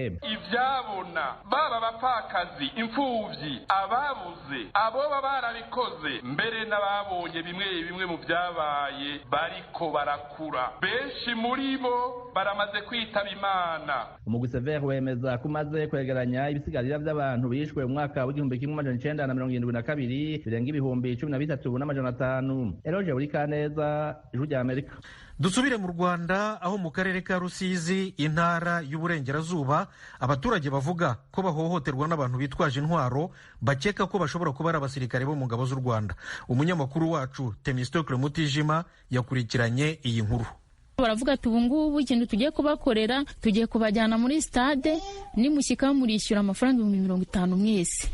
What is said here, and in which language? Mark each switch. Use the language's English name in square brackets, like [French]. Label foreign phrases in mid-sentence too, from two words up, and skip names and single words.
[Rundi] Ivyabona baba abapfakazi, imfuvyi, ababuze, abo barabikoze, mbere n'ababonye bimwe mu byabaye bariko barakura, benshi muri bo baramaze kwitaba Imana. Umugwi Sever wemeza kumaze kwegeranya ibisigarira by'abantu bishwe mu mwaka w'1972 birenga ibihumbi 13,500. Eloge Burikaneza, Ijwi rya Amerika. [Kinyarwanda] Dusubire mu Rwanda, aho mu karere ka Rusizi, intara y'Uburengerazuba, abaturage bavuga ko bahohoterwa n'abantu bitwaje intwaro bakeka ko bashobora kuba ari abasirikare bo mu ngabo z'u Rwanda. Umunyamakuru wacu Temistocle Mutijima yakurikiranye iyi nkuru. Baravuga ati ubu ngubu ikintu tugiye kubakorera, tugiye kubajyana muri stade, nimushyika murishyura amafaranga 50,000 mwese.